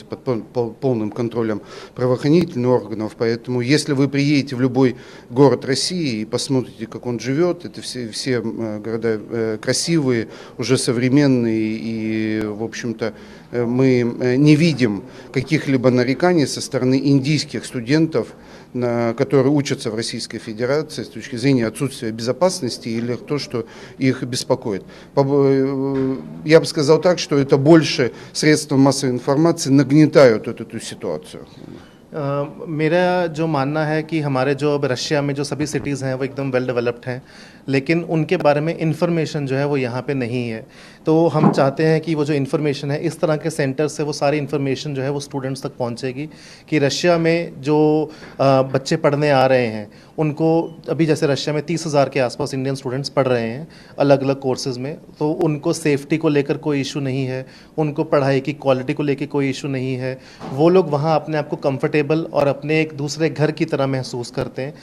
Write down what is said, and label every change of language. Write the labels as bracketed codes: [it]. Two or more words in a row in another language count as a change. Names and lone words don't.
[ru] под полным контролем правоохранительных органов, поэтому если вы приедете в любой город России и посмотрите, как он живет, это все города красивые, уже современные, и, в общем-то, мы не видим каких-либо нареканий со стороны индийских студентов, которые учатся в Российской Федерации с точки зрения отсутствия безопасности или то, что их беспокоит. Я бы сказал так, что это больше средства массовой информации нагнетают эту ситуацию. [hi] मेरा जो मानना है कि हमारे जो अब रशिया में जो सभी सिटीज़ हैं वो एकदम [en] well developed [hi] हैं, लेकिन उनके बारे में इंफॉर्मेशन जो है वो यहाँ पे नहीं है। तो हम चाहते हैं कि वो जो इन्फॉर्मेशन है इस तरह के सेंटर से वो सारी इन्फॉर्मेशन जो है वो स्टूडेंट्स तक पहुँचेगी, कि रशिया में जो बच्चे पढ़ने आ रहे हैं उनको अभी जैसे रशिया में 30,000 के आसपास [en] Indian students [hi] पढ़ रहे हैं अलग अलग कोर्सेज़ में, तो उनको सेफ्टी को लेकर कोई इशू नहीं है, उनको पढ़ाई की क्वालिटी को लेकर कोई इशू नहीं है, वो लोग वहाँ अपने आप को [en] comfortable comfortable [hi] और अपने एक दूसरे घर की तरह महसूस करते हैं।